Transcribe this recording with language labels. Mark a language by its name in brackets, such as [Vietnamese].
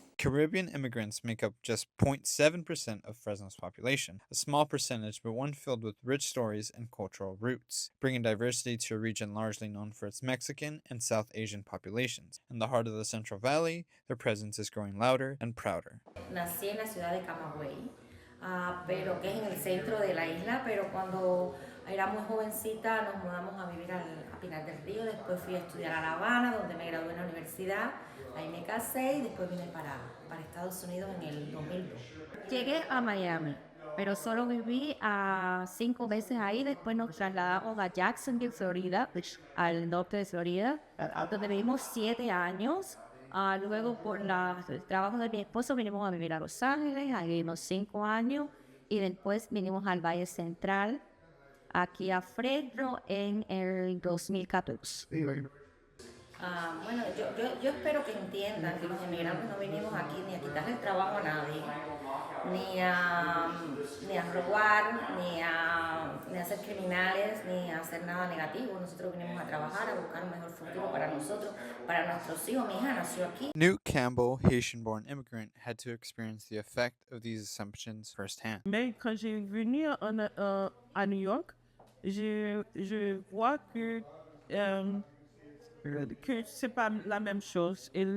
[English] Caribbean immigrants make up just 0.7% of Fresno's population, a small percentage but one filled with rich stories and cultural roots, bringing diversity to a region largely known for its Mexican and South Asian populations. In the heart of the Central Valley, their presence is growing louder and prouder. [Spanish] Nací en la ciudad de Camagüey, pero que es en el centro de la isla, pero cuando era muy jovencita nos mudamos a vivir a Pinar del Río, después fui a estudiar a La Habana, donde me gradué en la universidad, ahí me casé y después vine para Estados Unidos en el 2002. Llegué a Miami, pero solo viví 5 meses ahí, después nos trasladamos a Jacksonville, Florida, al norte de Florida, donde vivimos 7 años. Luego por el trabajo de mi esposo vinimos a vivir a Los Ángeles, ahí vivimos 5 años y después vinimos al Valle Central, aquí a Fresno en el 2014. Bueno, yo espero que entiendan que los inmigrantes no venimos aquí ni a quitarle el trabajo a nadie, ni a robar, ni a ser criminales, ni a hacer nada negativo. Nosotros venimos a trabajar, a buscar un mejor futuro para nosotros, para nuestros hijos. Mi hija nació aquí. [English] Newt Campbell, Haitian-born immigrant, had to experience the effect of these assumptions firsthand. [French] Mais quand j'ai venu à New York, je vois que c'est pas la même chose.